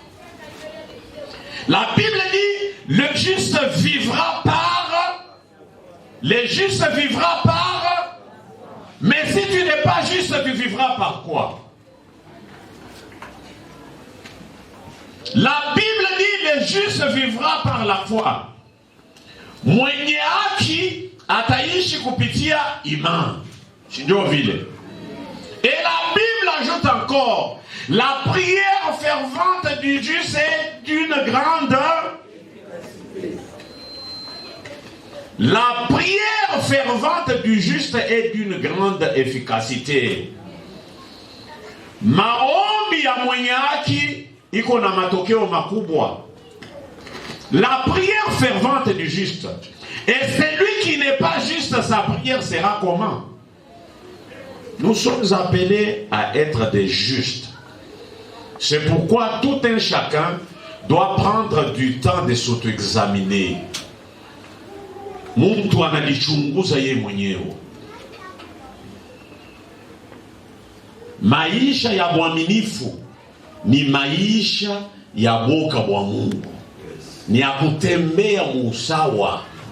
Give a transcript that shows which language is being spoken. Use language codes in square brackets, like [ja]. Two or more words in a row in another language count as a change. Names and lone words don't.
[fr] La Bible dit, le juste vivra par, le juste vivra par, mais si tu n'es pas juste, tu vivras par quoi? La Bible dit, le juste vivra par la foi. [sw] Mwenye haki ataishi kupitia imani. Ndio vile. [fr] Et la Bible ajoute encore, la prière fervente du juste est d'une grande... La prière fervente du juste est d'une grande efficacité. [sw] Maombi ya mwenye haki iko na matokeo makubwa. [fr] La prière fervente du juste. Et celui qui n'est pas juste, sa prière sera comment? Nous sommes appelés à être des justes. C'est pourquoi tout un chacun doit prendre du temps de s'auto-examiner. [sw] Mtu anajichunguza yeye mwenyewe. Maisha ya mwaminifu ni maisha ya boka bwa Mungu. Ni ya kutembea musawa.